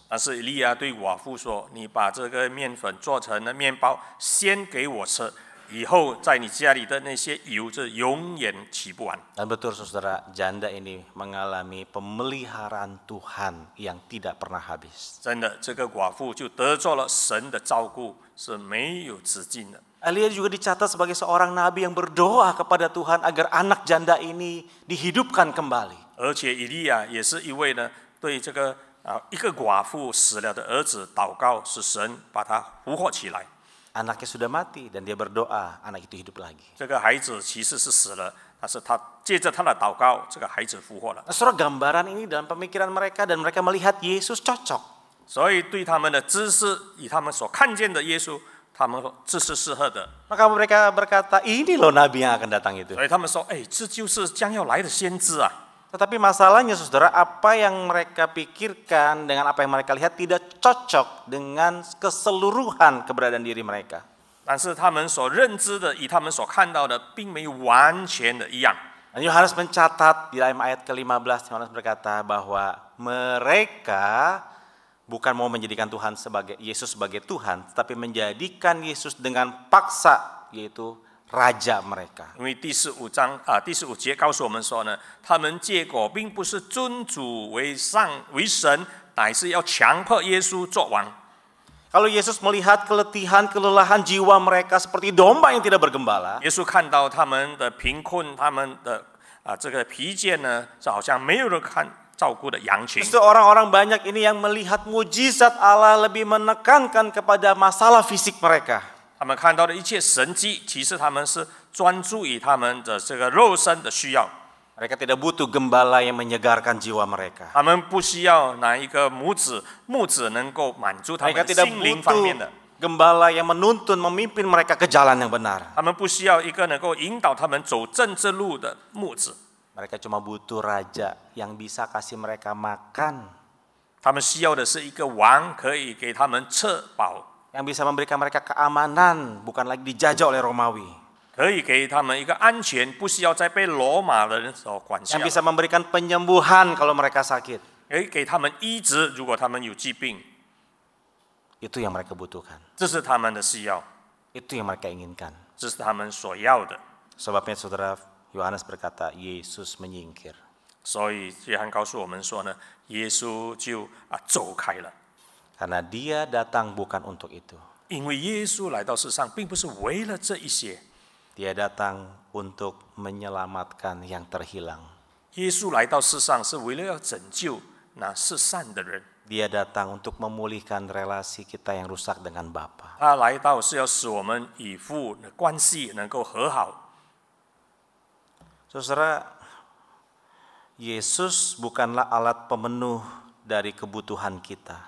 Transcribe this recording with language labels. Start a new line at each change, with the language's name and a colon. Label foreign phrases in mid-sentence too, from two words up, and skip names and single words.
Chinese: 但是以利亚对寡妇说：“你把这个面粉做成了面包，先给我吃，以后在你家里的那些油，这永远起不完。”
Indonesian: Dan betul saudara, janda ini mengalami pemeliharaan Tuhan yang tidak pernah habis.
Chinese: 真的，这个寡妇就得着了神的照顾，是没有止境的。
Indonesian: Elia juga dicatat sebagai seorang nabi yang berdoa kepada Tuhan agar anak janda ini dihidupkan kembali.
Chinese: 而且以利亚也是一位呢，对这个一个寡妇死了的儿子祷告，使神把他复活起来。
Indonesian: Anaknya sudah mati dan dia berdoa, anak itu hidup lagi.
Chinese: 这个孩子其实是死了，但是他借着他的祷告，这个孩子复活了。
Indonesian: Nah, saudara, gambaran ini dalam pemikiran mereka dan mereka melihat Yesus cocok.
Chinese: 所以对他们的知识，以他们所看见的耶稣，他们说这是适合的。
Indonesian: Maka mereka berkata, ini loh nabi yang akan datang itu.
Chinese: 所以他们说：“哎，这就是将要来的先知啊！”
Indonesian: Tetapi masalahnya saudara, apa yang mereka pikirkan dengan apa yang mereka lihat tidak cocok dengan keseluruhan keberadaan diri mereka.
Chinese: 但是他们所认知的，与他们所看到的，并没有完全的一样。
Indonesian: Dan Yohanes mencatat di dalam ayat ke-15, Yohanes berkata bahwa mereka bukan mau menjadikan Yesus sebagai Tuhan, tetapi menjadikan Yesus dengan paksa, yaitu raja mereka.
Chinese: 因为第15节告诉我们说呢，他们结果并不是尊主为神，乃是要强迫耶稣做王。
Indonesian: Kalau Yesus melihat keletihan, kelelahan jiwa mereka seperti domba yang tidak bergembala,
Chinese: 耶稣看到他们的贫困，他们的这个疲倦呢，是好像没有人照顾的羊群。
Indonesian: justru orang-orang banyak ini yang melihat mujizat Allah lebih menekankan kepada masalah fisik mereka.
Chinese: 他们看到的一切神迹，其实他们是专注于他们的这个肉身的需要。
Indonesian: Mereka tidak butuh gembala yang menyegarkan jiwa mereka.
Chinese: 他们不需要哪一个牧子能够满足他们
Indonesian: Mereka
Chinese: 的
Indonesian: tidak
Chinese: 心灵方面
Indonesian: butuh
Chinese: 的。
Indonesian: gembala yang menuntun, memimpin mereka ke jalan yang benar.
Chinese: 他们不需要一个能够引导他们走正之路的牧子。
Indonesian: Mereka cuma butuh raja yang bisa kasih mereka makan,
Chinese: 他们需要的是一个王，可以给他们吃饱，
Indonesian: yang bisa memberikan mereka keamanan, bukan lagi dijajah oleh Romawi.
Chinese: 可以给他们一个安全，不需要再被罗马人所管辖
Indonesian: Yang，bisa memberikan penyembuhan kalau mereka sakit.
Chinese: 可以给他们医治，如果他们有疾病，
Indonesian: Itu yang mereka butuhkan.
Chinese: 这是他们的需要，
Indonesian: Itu yang mereka inginkan.
Chinese: 这是他们所要的。
Indonesian: Sebabnya saudara, Yohanes berkata, Yesus menyingkir.
Chinese: 所以约翰告诉我们说呢，耶稣就走开了，
Indonesian: Karena dia datang bukan untuk itu.
Chinese: 因为耶稣来到世上，并不是为了这一些，
Indonesian: Dia datang untuk menyelamatkan yang terhilang.
Chinese: 耶稣来到世上是为了要拯救那世上的人，
Indonesian: Dia datang untuk memulihkan relasi kita yang rusak dengan Bapa.
Chinese: 他来到是要使我们与父的关系能够和好。
Indonesian: Saudara, Yesus bukanlah alat pemenuh dari kebutuhan kita.